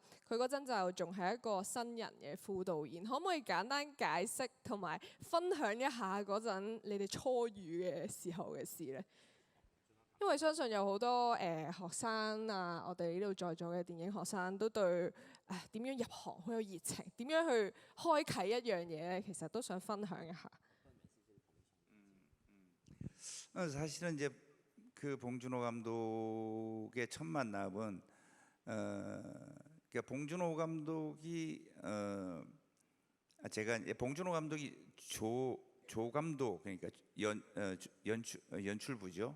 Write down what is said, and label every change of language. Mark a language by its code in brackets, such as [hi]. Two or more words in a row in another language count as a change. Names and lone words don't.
[yue] 佢嗰陣就仲係一個新人嘅副導演，可唔可以簡單解釋同埋分享一下嗰陣你哋初遇嘅時候嘅事咧？因為相信有好多學生啊，我哋呢度在座嘅電影學生都對點樣入行好有熱情，點樣去開啟一樣嘢咧，其實都想分享一下。 [ko] 사실은 이제 그 봉준호 감독의 첫 만남은 그러니까 봉준호 감독이 제가 이제 봉준호 감독이 조 감독 그러니까 연출부죠.